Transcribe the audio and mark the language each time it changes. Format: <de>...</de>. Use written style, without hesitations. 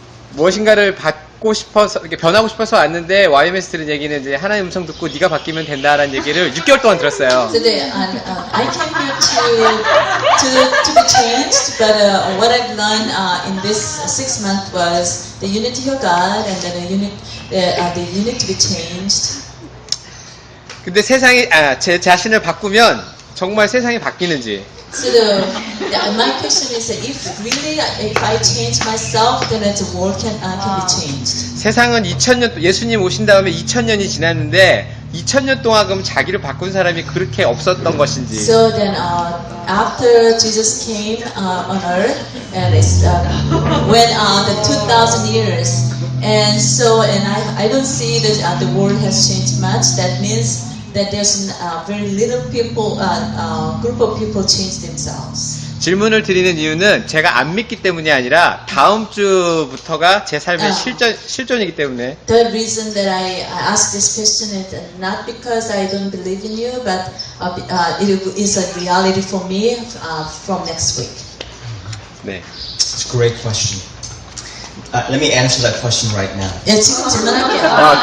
<ko>무엇인가를 받고 싶어서 이렇게 변하고 싶어서 왔는데 YMS 들은 얘기는 이제 하나님 음성 듣고 네가 바뀌면 된다라는 얘기를 6개월 동안 들었어요.</ko> <en>So I came here to be changed, but what I've learned in this 6 months was that you need to hear God, and then you need to be changed.</en> <ko>근데 세상이 제 자신을 바꾸면 정말 세상이 바뀌는지.</ko> <en>So my question is, if I change myself, then the world can be changed.</en> <ko>세상은 2000년 예수님 오신 다음에 2000년이 지났는데 2000년 동안 그럼 자기를 바꾼 사람이 그렇게 없었던 것인지.</ko> <en>So then after Jesus came on earth, and it's when the 2000 years, and I don't see that the world has changed much. That means that there's very little people, group of people change themselves.</en> <ko>질문을 드리는 이유는 제가 안 믿기 때문이 아니라 다음 주부터가 제 삶의 실존이기 때문에.</ko> <en>The reason that I ask this question is not because I don't believe in you, but it is a reality for me from next week.</en> <ko>네.</ko> <en>It's a great question. Let me answer that question right now.</en> <ko>예, 지금 질문할게요.</ko>